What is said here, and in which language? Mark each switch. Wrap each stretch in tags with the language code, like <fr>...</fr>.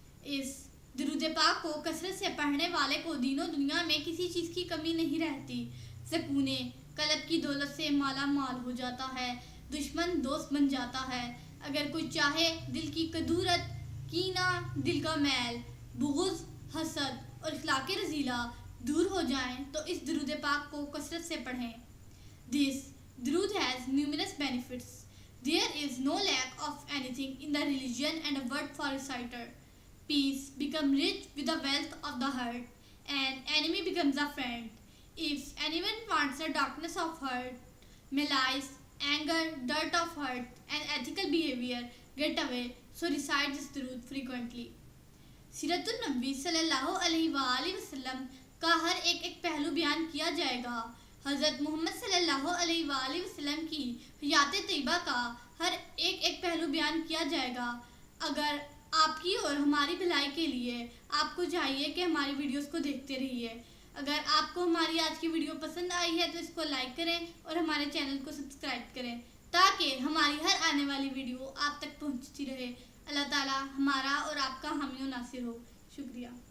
<ur>اس درود پاک کو کثرت سے پڑھنے والے کو دین و دنیا میں کسی چیز کی کمی نہیں رہتی۔ سکون قلب کی دولت سے مالا مال ہو جاتا ہے، دشمن دوست بن جاتا ہے۔ اگر کوئی چاہے دل کی کدورت، کینہ، دل کا میل، بغض، حسد اور اخلاق رذیلہ دور ہو جائیں تو اس درود پاک کو کثرت سے پڑھیں۔</ur> <en>This درود has numerous benefits. There is no lack of anything in the religion and a word for reciter. Peace becomes rich with the wealth of the heart, and enemy becomes a friend. If anyone wants the darkness of heart, malice, anger, dirt of heart, and ethical behavior get away, so recite this durood frequently.</en> <ur>سیرت النبی صلی اللہ علیہ وآلہ وسلم کا ہر ایک پہلو بیان کیا جائے گا۔ حضرت محمد صلی اللہ علیہ وآلہ وسلم کی حیات طیبہ کا ہر ایک پہلو بیان کیا جائے گا۔ اگر آپ کی اور ہماری بھلائی کے لیے آپ کو چاہیے کہ ہماری ویڈیوز کو دیکھتے رہیے۔ اگر آپ کو ہماری آج کی ویڈیو پسند آئی ہے تو اس کو لائک کریں اور ہمارے چینل کو سبسکرائب کریں تاکہ ہماری ہر آنے والی ویڈیو آپ تک پہنچتی رہے۔ اللہ تعالی ہمارا اور آپ کا حامی و ناصر ہو۔ شکریہ۔</ur>